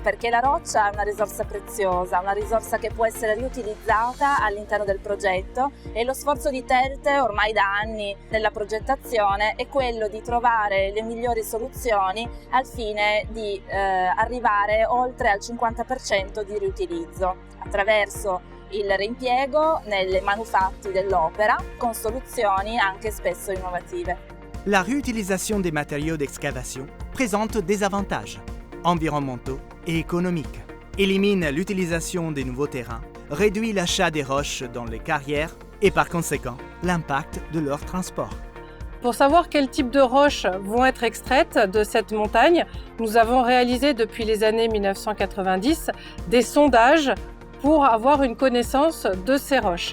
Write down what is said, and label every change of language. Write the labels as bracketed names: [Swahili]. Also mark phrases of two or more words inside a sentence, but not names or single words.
[Italian] Perché la roccia è una risorsa preziosa, una risorsa che può essere riutilizzata all'interno del progetto e lo sforzo di TELT ormai da anni nella progettazione è quello di trovare le migliori soluzioni al fine di arrivare oltre al 50% di riutilizzo attraverso il reimpiego nei manufatti dell'opera con soluzioni anche spesso innovative. [French] La réutilisation des matériaux d'excavation présente des avantages environnementaux et économiques, élimine l'utilisation des nouveaux terrains, réduit l'achat des roches dans les carrières et par conséquent l'impact de leur transport. Pour savoir quel type de roches vont être extraites de cette montagne, nous avons réalisé depuis les années 1990 des sondages pour avoir une connaissance de ces roches.